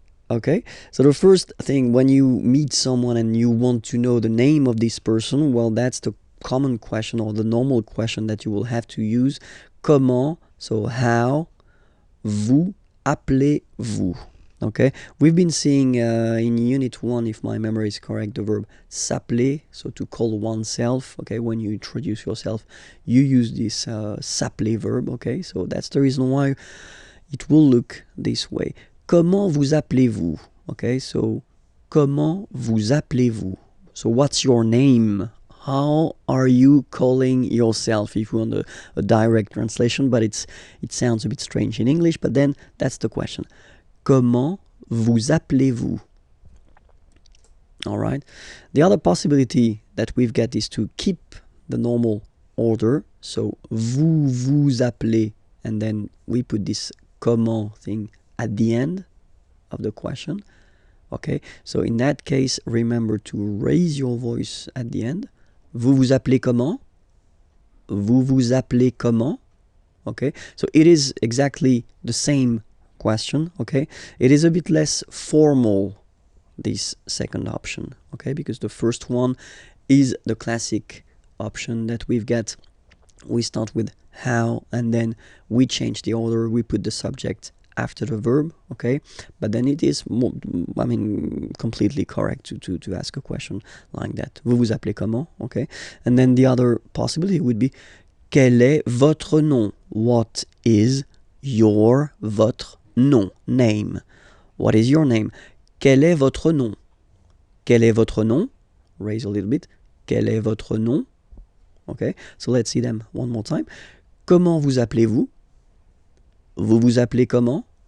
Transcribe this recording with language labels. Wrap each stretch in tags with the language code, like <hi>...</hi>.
<en>Okay, so the first thing, when you meet someone and you want to know the name of this person, well, that's the common question or the normal question that you will have to use.</en> <fr>Comment,</fr> <en>so how,</en> <fr>vous appelez-vous?</fr> <en>Okay, we've been seeing in Unit 1, if my memory is correct, the verb s'appeler, so to call oneself. Okay, when you introduce yourself, you use this s'appeler verb. Okay, so that's the reason why it will look this way.</en> <fr>Comment vous appelez-vous?</fr> <en>Okay, so</en> <fr>comment vous appelez-vous?</fr> <en>So what's your name? How are you calling yourself? If you want a direct translation, but it sounds a bit strange in English, but then that's the question.</en> <fr>Comment vous appelez-vous?</fr> <en>All right. The other possibility that we've got is to keep the normal order. So</en> <fr>vous vous appelez,</fr> <en>and then we put this comment thing at the end of the question. Okay. So in that case, remember to raise your voice at the end.</en> <fr>Vous vous appelez comment? Vous vous appelez comment?</fr> <en>Okay. So it is exactly the same question. Okay, it is a bit less formal, this second option. Okay, because the first one is the classic option that we've got. We start with how and then we change the order, we put the subject after the verb. Okay, but then it is more, completely correct to ask a question like that.</en> <fr>Vous vous appelez comment?</fr> <en>Okay, and then the other possibility would be</en> <fr>quel est votre nom?</fr> <en>What is your,</en> <fr>votre nom,</fr> <en>name? What is your name?</en> <fr>Quel est votre nom? Quel est votre nom?</fr> <en>Raise a little bit.</en> <fr>Quel est votre nom?</fr> <en>Okay, so let's see them one more time.</en> <fr>Comment vous appelez-vous? Vous vous appelez comment?</fr>